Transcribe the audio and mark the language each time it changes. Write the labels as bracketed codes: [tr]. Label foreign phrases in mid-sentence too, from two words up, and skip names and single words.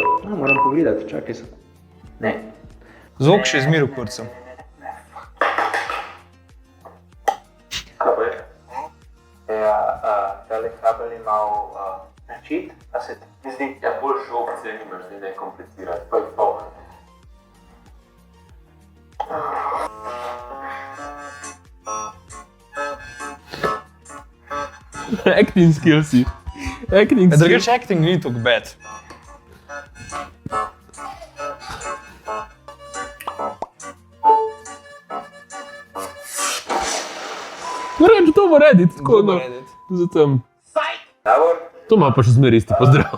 [sl] Moram pogledati, čakaj se. Ne. Zvok še zmer v kurcu. Tale kabel je malo načit, a se ti zdi? Ja, boljše opcije nimaš, da ne komplicirati, pa je to. [en] Acting skillsi. Acting skills. [sl] Drugače acting ni tako bad. Reč, to bo rediti, tako no. Zatem. To ima pa še zmer isti pozdrav.